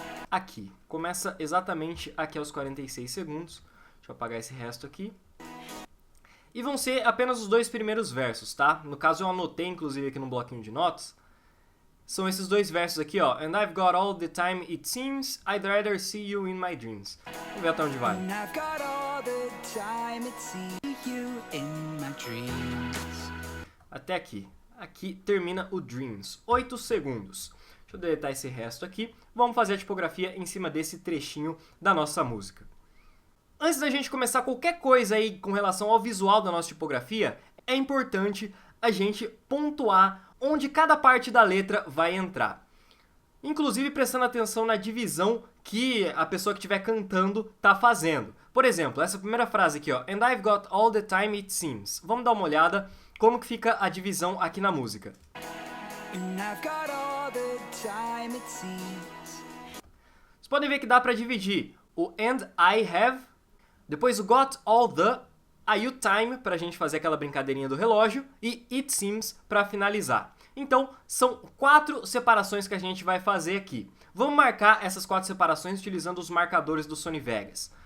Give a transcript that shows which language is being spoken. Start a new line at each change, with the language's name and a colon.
Portuguese: Aqui, começa exatamente aqui aos 46 segundos. Deixa eu apagar esse resto aqui. E vão ser apenas os 2 primeiros versos, tá? No caso eu anotei, inclusive, aqui no bloquinho de notas. São esses 2 versos aqui, ó.
English: And I've got all the time it seems, I'd rather see you in my dreams.
Portuguese: Vamos ver até onde vai.
English: And I've got all the time it seems, you in my dreams.
Portuguese: Até aqui. Aqui termina o Dreams. 8 segundos. Deixa eu deletar esse resto aqui. Vamos fazer a tipografia em cima desse trechinho da nossa música. Antes da gente começar qualquer coisa aí com relação ao visual da nossa tipografia, é importante a gente pontuar onde cada parte da letra vai entrar. Inclusive prestando atenção na divisão que a pessoa que estiver cantando está fazendo. Por exemplo, essa primeira frase aqui, ó,
English: And I've got all the time it seems.
Portuguese: Vamos dar uma olhada como que fica a divisão aqui na música.
English: And I've got all the time it seems.
Portuguese: Vocês podem ver que dá para dividir o
English: And I have,
Portuguese: depois o
English: got all the,
Portuguese: aí o time para a gente fazer aquela brincadeirinha do relógio e
English: it seems
Portuguese: para finalizar. Então são 4 separações que a gente vai fazer aqui. Vamos marcar essas 4 separações utilizando os marcadores do Sony Vegas.